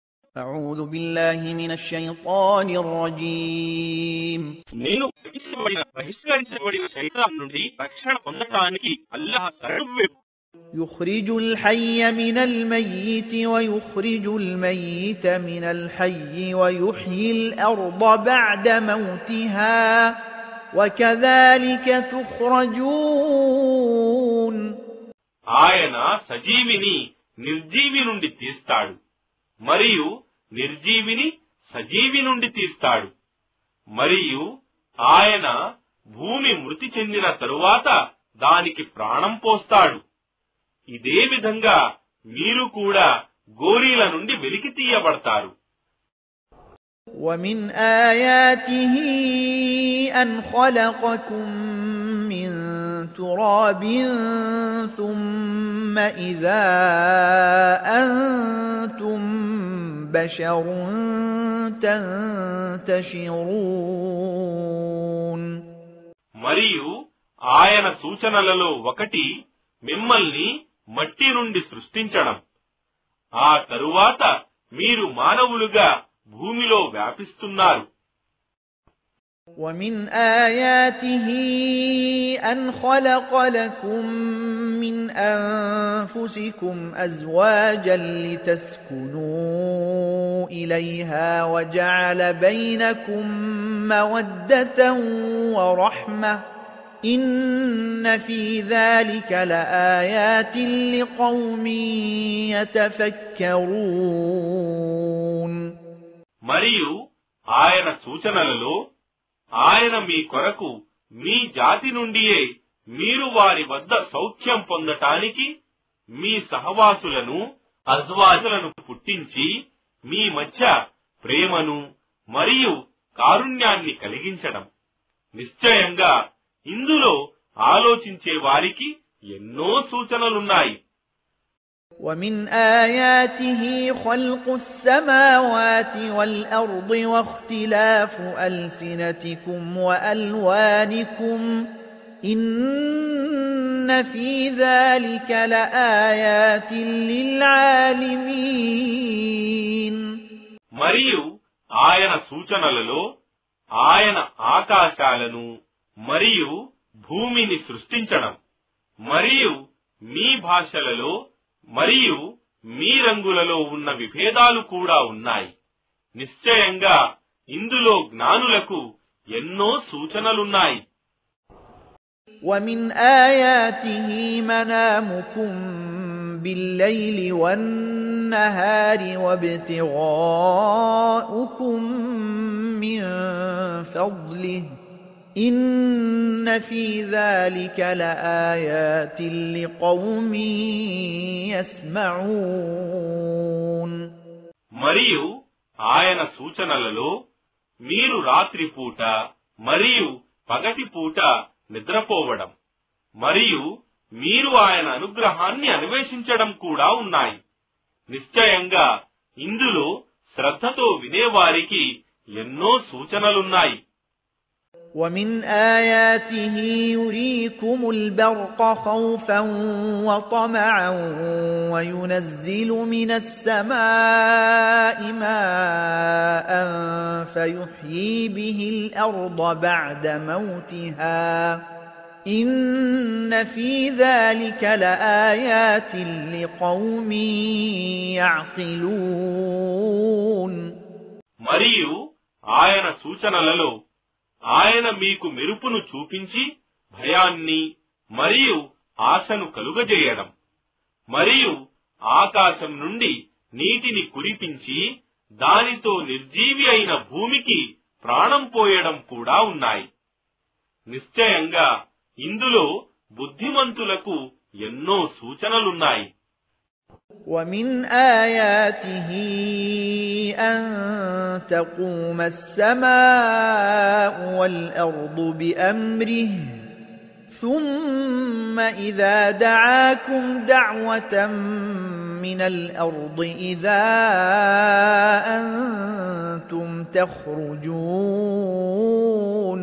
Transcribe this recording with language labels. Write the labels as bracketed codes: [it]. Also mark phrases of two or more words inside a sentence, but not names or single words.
[ar] أعوذ بالله من الشيطان الرجيم [te] నేను బహిష్కరించబడిన శైతాన్ నుండి రక్షణ పొందటానికి అల్లాహ్ శరణు [ar] يخرج الحي من الميت ويخرج الميت من الحي ويحيي الأرض بعد موتها وكذلك تخرجون. [te] ఆయన సజీవిని నిర్జీవి నుండి తీస్తాడు మరియు నిర్జీవిని సజీవి నుండి తీస్తాడు మరియు ఆయన భూమి మృతి చెందిన తరువాత దానికి ప్రాణం పోస్తాడు. ఇదే విధంగా మీరు కూడా గోరీల నుండి వెలికి తీయబడతారు. [ar] ومن آياته أن خلقكم من تراب ثم إذا أنتم بشر تنتشرون. [te] మరియు ఆయన సూచనలలో ఒకటి మిమ్మల్ని మట్టి నుండి సృష్టించడం, ఆ తరువాత మీరు మానవులుగా భూమిలో వ్యాపిస్తున్నారు. [ar] ومن آياته أن خلق لكم من أنفسكم أزواجا لتسكنوا إليها وجعل بينكم مودة ورحمة إن في ذلك لآيات لقوم يتفكرون. [te] మరియు ఆయన సూచనలలో ఆయన మీ కొరకు మీ జాతి నుండియే మీరు వారి వద్ద సౌఖ్యం పొందటానికి మీ సహవాసులను అజ్వాజులను పుట్టించి మీ మధ్య ప్రేమను మరియు కారుణ్యాన్ని కలిగించడం, నిశ్చయంగా ఇందులో ఆలోచించే వారికి ఎన్నో సూచనలున్నాయి. [ar] ومن آياته خلق السماوات والأرض واختلاف ألسنتكم وألوانكم إن في ذلك لآيات للعالمين. [te] మరియు ఆయన సూచనలలో ఆయన ఆకాశాలను మరియు భూమిని సృష్టించడం మరియు మీ భాషలలో మరియు మీ రంగులలో ఉన్న విభేదాలు కూడా ఉన్నాయి. నిశ్చయంగా ఇందులో జ్ఞానులకు ఎన్నో సూచనలున్నాయి. [ar] ومن آياته منامكم بالليل والنهار وابتغاؤكم من فضله إن في ذلك لآيات لقوم يسمعون. [te] మరియు ఆయన సూచనలలో మీరు రాత్రిపూట మరియు పగటిపూట నిద్రపోవడం మరియు మీరు ఆయన అనుగ్రహాన్ని అన్వేషించడం కూడా ఉన్నాయి. నిశ్చయంగా ఇందులో శ్రద్ధతో వినేవారికి ఎన్నో సూచనలున్నాయి. [ar] ومن آياته يريكم البرق خوفا وطمعا وينزل من السماء ماء فيحيي به الأرض بعد موتها إن في ذلك لآيات لقوم يعقلون. [te] మరియు ఆయన సూచనలలో ఆయన మీకు మెరుపును చూపించి భయాన్ని మరియు ఆశను కలుగజేయడం మరియు ఆకాశం నుండి నీటిని కురిపించి దానితో నిర్జీవి అయిన భూమికి ప్రాణం పోయడం కూడా ఉన్నాయి. నిశ్చయంగా ఇందులో బుద్ధిమంతులకు ఎన్నో సూచనలున్నాయి. [ar] ومن آياته أن تقوم السماء والأرض بأمره ثم إذا دعاكم دعوة من الأرض إذا أنتم تخرجون.